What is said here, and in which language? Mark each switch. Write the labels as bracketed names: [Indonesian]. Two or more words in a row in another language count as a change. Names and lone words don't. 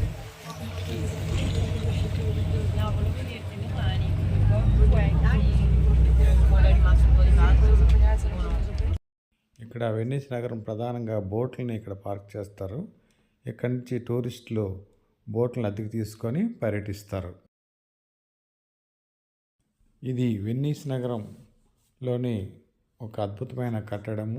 [Italian] No, volevo dirti domani, ora è rimasto un po' di pazzo. [Telugu] ఇక్కడ వెన్నీస్ నగరం ప్రధానంగా బోట్లని ఇక్కడ పార్క్ చేస్తారు. ఇక్కడి నుంచి టూరిస్టులు బోట్లను అద్దెకు తీసుకొని పర్యటిస్తారు. ఇది వెన్నీస్ నగరంలోని ఒక అద్భుతమైన కట్టడము.